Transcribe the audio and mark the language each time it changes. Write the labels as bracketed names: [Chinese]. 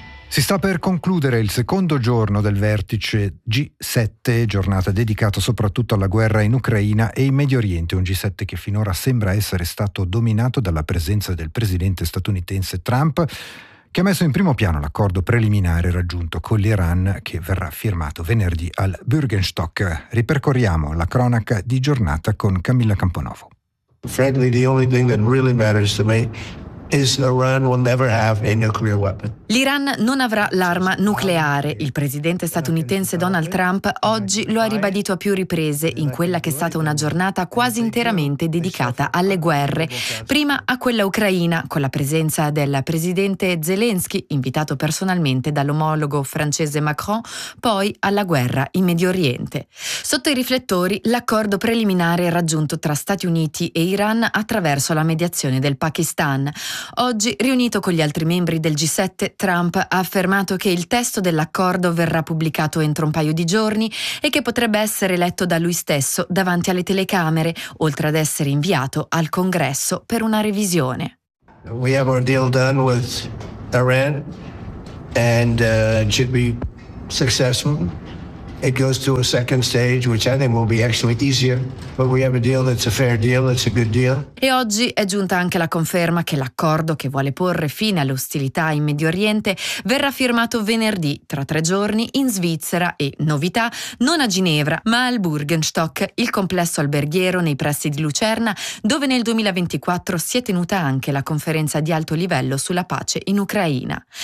[Italian] Si sta per concludere il secondo giorno del vertice G7, giornata dedicata soprattutto alla guerra in Ucraina e in Medio Oriente, un G7 che finora sembra essere stato dominato dalla presenza del presidente statunitense Trump, che ha messo in primo piano l'accordo preliminare raggiunto con l'Iran, che verrà firmato venerdì al Bürgenstock. Ripercorriamo la cronaca di giornata con Camilla Camponovo. [English] Frankly, the only thing that really matters to me is Iran will never have a nuclear weapon. [Italian] L'Iran non avrà l'arma nucleare. Il presidente statunitense Donald Trump oggi lo ha ribadito a più riprese in quella che è stata una giornata quasi interamente dedicata alle guerre. Prima a quella ucraina, con la presenza del presidente Zelensky, invitato personalmente dall'omologo francese Macron, poi alla guerra in Medio Oriente. Sotto i riflettori, l'accordo preliminare raggiunto tra Stati Uniti e Iran attraverso la mediazione del Pakistan. Oggi, riunito con gli altri membri del G7, Trump ha affermato che il testo dell'accordo verrà pubblicato entro un paio di giorni e che potrebbe essere letto da lui stesso davanti alle telecamere, oltre ad essere inviato al Congresso per una revisione. [English] We have our deal done with Iran and it should be successful. it goes to a second stage, which I think will be actually easier. But we have a deal that's a fair deal, that's a good deal. [Italian] E oggi è giunta anche la conferma che l'accordo che vuole porre fine alle ostilità in Medio Oriente verrà firmato venerdì, tra tre giorni, in Svizzera e, novità, non a Ginevra, ma al Burgenstock, il complesso alberghiero nei pressi di Lucerna, dove nel 2024 si è tenuta anche la conferenza di alto livello sulla pace in Ucraina.